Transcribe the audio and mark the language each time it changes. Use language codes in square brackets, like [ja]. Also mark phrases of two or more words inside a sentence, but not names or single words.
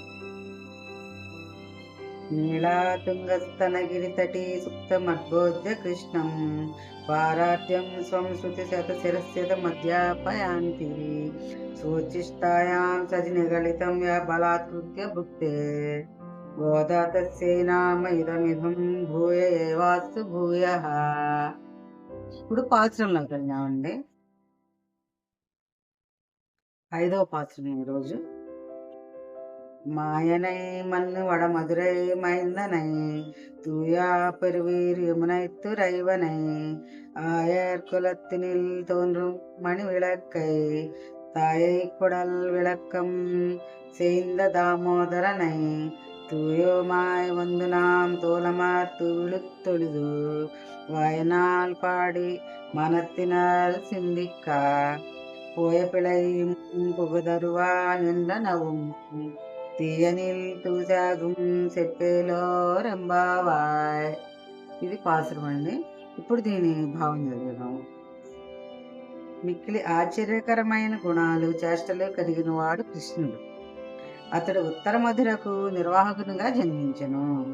[sa] నీళాతుంగస్తనగిరితటీ సుప్తమద్బోధ్య కృష్ణం పారాద్యం స్వం శృతి శతశిరస్యత మధ్యాపయాంతి సోచిష్టాయాం సజినిగళితం యా బలాత్కృత్య భుక్తే గోదాతస్యై నామ ఇదమిదం భూయ ఏవాస్తు భూయః. [te] ఇప్పుడు పాత్రలోకి వెళ్ళామండి. 5వ పాత్రం ఈరోజు. [ta] மாயனை மண்ணு வடமதுரை மைந்தனை தூயா பெருவீர் யமுனை துறைவனை ஆயர் குலத்தினில் தோன்றும் மணி விளக்கை தாயை குடல் விளக்கம் செய்த தாமோதரனை தூயோமாய் வந்து நாம் தோலமார் துவிழுத்தொழுது வயனால் பாடி மனத்தினால் சிந்திக்கா போய பிழையும் புகுதருவா என்ற நவும் தீயினில் தூசாகும் செப்பேலோர் எம்பாவாய். [te] ఇది పాసురం అండి. ఇప్పుడు దీని భావం చదువుదాం. మిక్కిలి ఆశ్చర్యకరమైన గుణాలు చేష్టలు కలిగిన వాడు కృష్ణుడు. అతడు ఉత్తర మధురకు నిర్వాహకునిగా జన్మించెను.